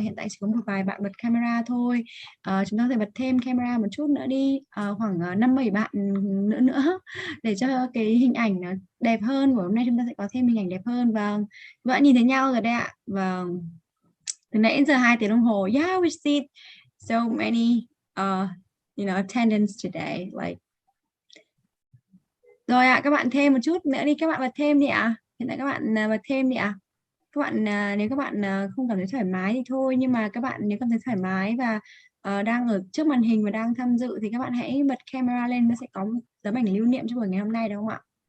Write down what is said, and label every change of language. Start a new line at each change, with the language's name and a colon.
Vietnamese: Hiện tại chỉ có một vài bạn bật camera thôi. Chúng ta có thể bật thêm camera một chút nữa đi, khoảng 5-7 bạn nữa để cho cái hình ảnh đẹp hơn. Buổi hôm nay chúng ta sẽ có thêm hình ảnh đẹp hơn. Vâng, các bạn nhìn thấy nhau rồi đấy ạ. Vâng, từ nãy đến giờ 2 tiếng đồng hồ.
English: Yeah, we see so many attendance today.
Vietnamese: Like, rồi ạ, các bạn thêm một chút nữa đi, các bạn bật thêm đi ạ. Hiện tại các bạn bật thêm đi ạ. Các bạn nếu các bạn không cảm thấy thoải mái thì thôi, nhưng mà các bạn nếu cảm thấy thoải mái và đang ở trước màn hình và đang tham dự thì các bạn hãy bật camera lên, nó sẽ có một tấm ảnh lưu niệm cho buổi ngày hôm nay, đúng không ạ?